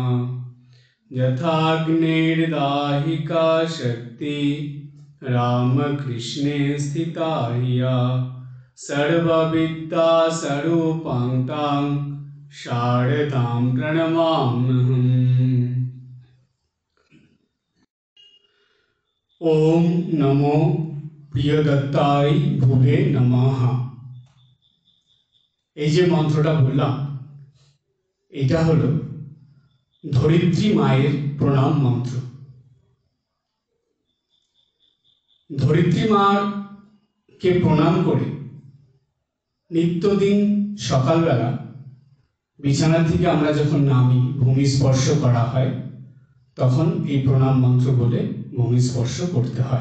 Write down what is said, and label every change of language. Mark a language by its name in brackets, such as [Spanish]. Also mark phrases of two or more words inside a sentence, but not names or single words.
[Sanskrit] यथाग्निर्दाहिका शक्ति रामकृष्णे स्थिता हिया सर्वविद्यास्वरूपां तां शारदां प्रणमाम्यहम्। ओम नमो प्रियदत्ताय भुवे नमः। [Bangla] এই যে মন্ত্রটা বললাম এটা হলো ধরিত্রী মায়ের প্রণাম মন্ত্র। ধরিত্রী মাকে প্রণাম করে নিত্যদিন সকালবেলা বিছানা থেকে আমরা যখন নামি ভূমি স্পর্শ করা হয় তখন এই প্রণাম মন্ত্র বলে ভূমি স্পর্শ করতে হয়।